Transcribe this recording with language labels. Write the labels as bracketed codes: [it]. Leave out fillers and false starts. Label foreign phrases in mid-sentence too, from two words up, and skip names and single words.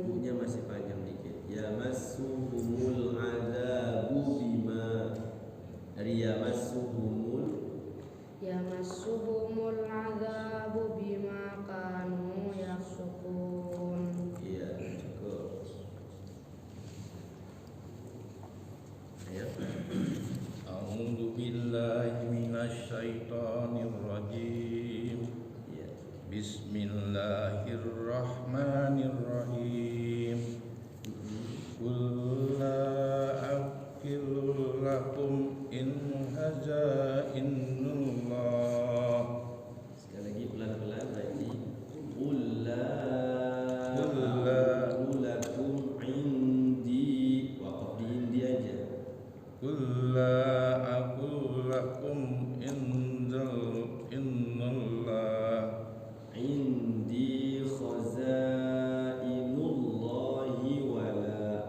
[id] Bunya masih panjang dikit. [ar] يمسهم العذاب بما. [id] Dari yamassuhumul [ar] العذاب بما كانوا يفسقون. [id] Iya, cukup. Ayo. [ar] أعوذ بالله من الشيطان الرجيم. [id] Iya. [ar] بسم الله الرحمن الرحيم. قل لا أقل لكم إن هذا إن الله. [id] Sekali lagi pelan-pelan lagi. [ar] قل لا لكم عندي. [id] Waqaf di indi aja. [ar] قل لا أقول لكم إن الله. عندي خزائن الله ولا.